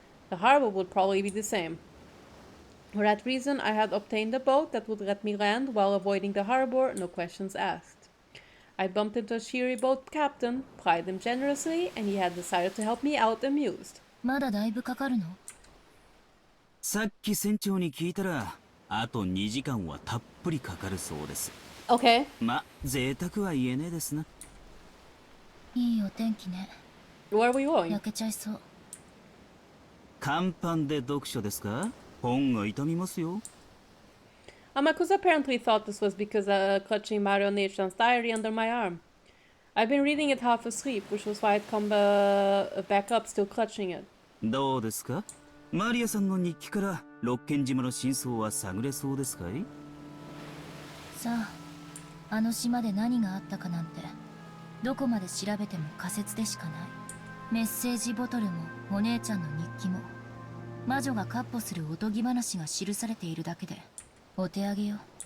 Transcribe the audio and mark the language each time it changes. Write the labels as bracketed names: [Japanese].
[English] The harbor would probably be the same. For that reason, I had obtained a boat that would let me land while avoiding the harbor, no questions asked. I bumped into a Shiri boat captain, plied him generously, and he had decided to help me out amused. [Japanese] まだだいぶかかるの？さっき船長に聞いたら、あと2時間はたっぷりかかるそうです。 [English] Okay. [Japanese] ま、贅沢は言えねえですな。いいお天気ね。 [English] Where are we going? [Japanese] 焼けちゃいそう。甲板で読書ですか？本が痛みますよ。 [English] Amakusa apparently thought this was because clutching Mario Neichan's diary under my arm. I've been reading it half asleep, which was why I'd come back up still clutching it. [Japanese] どうですか？マリアさんの日記から六軒島の真相は探れそうですかい？さあ、あの島で何があったかなんて、どこまで調べても仮説でしかない。メッセージボトルもお姉ちゃんの日記も、魔女が闊歩するおとぎ話が記されているだけで、お手上げよ。